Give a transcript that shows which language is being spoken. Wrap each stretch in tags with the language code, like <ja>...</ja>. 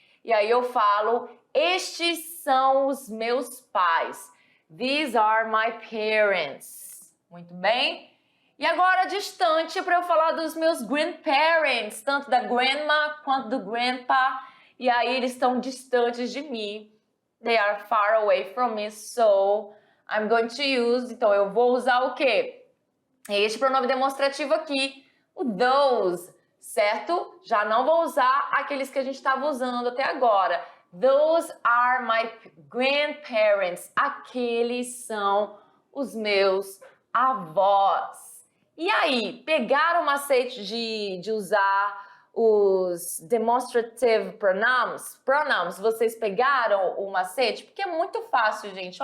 <pt>E aí eu falo, estes são os meus pais.</pt> <en>These are my parents.</en> <pt>Muito bem? E agora distante para eu falar dos meus grandparents, tanto da grandma quanto do grandpa. E aí eles estão distantes de mim.</pt> <en>They are far away from me, so I'm going to use.</en> <pt>Então eu vou usar o quê? Este pronome demonstrativo aqui, o those, certo? Já não vou usar aqueles que a gente estava usando até agora.</pt> <en>Those are my grandparents.</en> <pt>Aqueles são os meus avós. E aí, pegaram o macete de usar os demonstrative pronouns? Vocês pegaram o macete? Porque é muito fácil, gente.</pt>